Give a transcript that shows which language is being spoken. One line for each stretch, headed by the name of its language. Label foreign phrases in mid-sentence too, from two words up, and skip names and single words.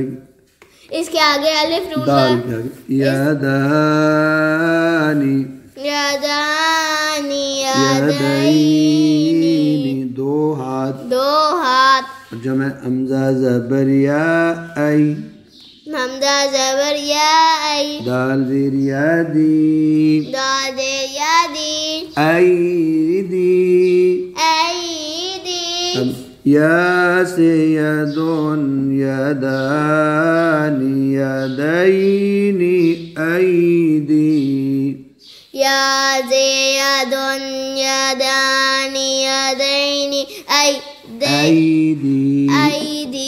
Urdu: اس کے آگے الف نون دال کے آگے یدانی یدانی یدینی دو ہاتھ جمع حمزہ زبر یا ای حمزہ زبر یا ای دال زیر یادی دال زیر یادی
Arabic: ایدی يا سيد يدان يدين أيدي يا زيد يدان يدين أيدي